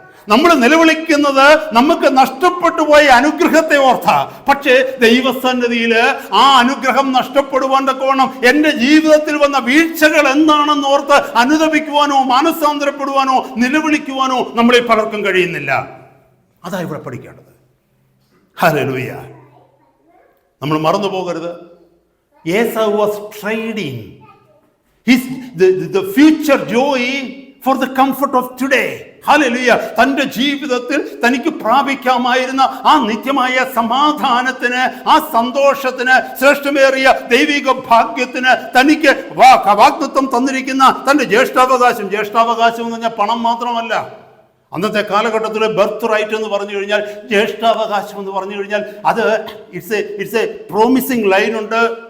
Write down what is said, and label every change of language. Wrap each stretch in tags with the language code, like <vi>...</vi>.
<ml>നമ്മൾ നിലവിളിക്കുന്നത് നമുക്ക് നഷ്ടപ്പെട്ടു പോയ അനുഗ്രഹത്തെ ഓർത്താ. പക്ഷേ ദൈവസന്നിധിയിൽ ആ അനുഗ്രഹം നഷ്ടപ്പെടുവാൻ തക്കവണ്ണം എന്റെ ജീവിതത്തിൽ വന്ന വീഴ്ചകൾ എന്താണെന്ന് ഓർത്ത് അനുതപിക്കുവാനോ മാനസാന്തരപ്പെടുവാനോ നിലവിളിക്കുവാനോ നമ്മളെ പലർക്കും കഴിയുന്നില്ല. അതാ ഇവിടെ പഠിക്കേണ്ടത്. ഹല്ലേലൂയ. നമ്മൾ മറന്നു പോകരുത്,</ml> <en>Esau was trading the future joy for the comfort of today.</en> <ml>Hallelujah. തന്റെ ജീവിതത്തിൽ തനിക്ക് പ്രാപിക്കാമായിരുന്ന ആ നിത്യമായ സമാധാനത്തിന്, ആ സന്തോഷത്തിന്, ശ്രേഷ്ഠമേറിയ ദൈവിക ഭാഗ്യത്തിന് തനിക്ക് വാഗ്ദത്തം തന്നിരിക്കുന്ന തന്റെ ജ്യേഷ്ഠാവകാശം എന്ന് പറഞ്ഞാൽ പണം മാത്രമല്ല. അന്നത്തെ കാലഘട്ടത്തിൽ ബർത്ത് റൈറ്റ് എന്ന് പറഞ്ഞു കഴിഞ്ഞാൽ, ജ്യേഷ്ഠാവകാശം എന്ന് പറഞ്ഞു കഴിഞ്ഞാൽ അത്</ml> <en>it's a promising line</en> <ml>ഉണ്ട്.</ml>